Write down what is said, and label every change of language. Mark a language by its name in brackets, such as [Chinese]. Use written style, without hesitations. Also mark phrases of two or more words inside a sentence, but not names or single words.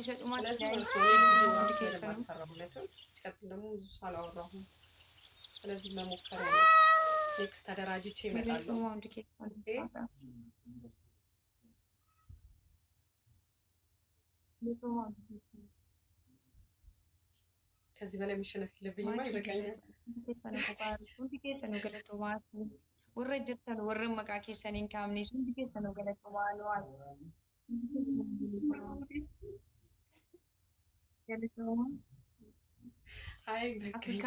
[Amharic] ሲቀጥል ደግሞ ብዙ ሳላወራሁም ስለዚህ መሞከሪያ ነው። ኔክስት ተደራጅቼ እመጣለሁ። ከዚህ በላይ መሸነፍ የለብኝማ ይበቃኛል። [Oromo] ሁንዲ keessanuu galatoomaa warra jirtan warra maqaa keessaniin kaamne hundi keessanuu galatoomaa galatoomaa. [Amharic] አይ በቃ